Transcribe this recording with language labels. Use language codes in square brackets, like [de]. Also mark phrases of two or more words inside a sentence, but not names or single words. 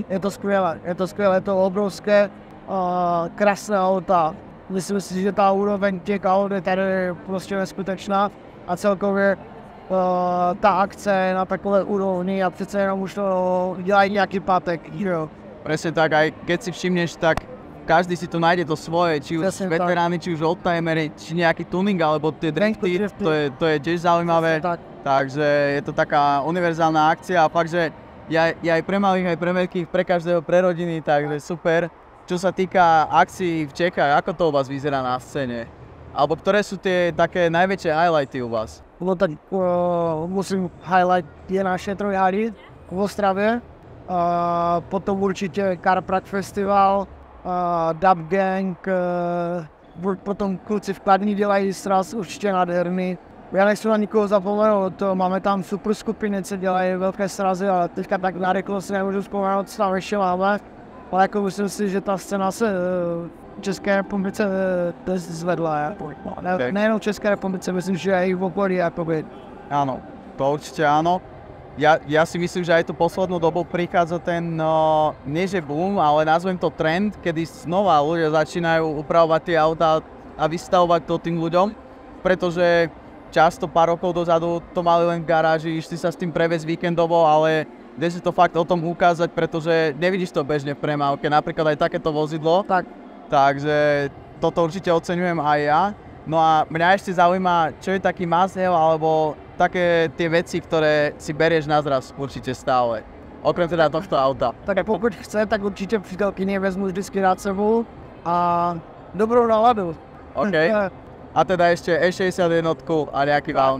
[cs] Je to skvělé, je to obrovské, krásné auta. Myslím si, že ta úroveň těch aut je tady prostě neskutečná a celkově ta akce na takové úrovni a přece jenom už to dělají nějaký pátek. [sk] Presne tak, aj keď si všimneš, tak každý si tu nájde to svoje, či už veterány, či už oldtimery, či nejaký tuning, alebo tie drifty, to je tiež zaujímavé. Takže je to taká univerzálna akcia a fakt, že je aj pre malých, aj pre veľkých, pre každého, pre rodiny, takže super. Čo sa týka akcií v Čechách, ako to u vás vyzerá na scéne? Alebo ktoré sú tie také najväčšie highlighty u vás? [cs] No tak musím highlight je naše trojhady v Ostravě, potom určitě Car Prague Festival, Dub Gang, potom kluci v Kladní dělají sraz určitě nádherný. Já nechci na nikoho zapomenout, máme tam super skupiny, co dělají velké srazy, ale teďka tak na rychlost nemůžu vzpomenout, co tam ještě máme. Ale jako myslím si, že ta scéna se v České republice zvedla. Nejenom v České republice, myslím, [sk] že aj v okolí. Áno, to určite áno. Ja si myslím, že aj tú poslednú dobu prichádza ten, nie že boom, ale nazvem to trend, kedy znova ľudia začínajú upravovať tie autá a vystavovať to tým ľuďom, pretože často pár rokov dozadu to mali len v garáži, išli sa s tým previesť víkendovo, ale kde si to fakt o tom ukázať, pretože nevidíš to bežne v premávke, napríklad aj takéto vozidlo. Takže toto určite oceňujem aj ja. No a mňa ešte zaujíma, čo je taký must-have, alebo také tie veci, ktoré si berieš na zraz určite stále. Okrem teda tohto auta. [cs] Tak pokud chce, tak určitě přítelkyně vezmu vždycky rád sebou a dobrou náladu. OK. [sk] A teda ešte E61 a nejaký Vauny.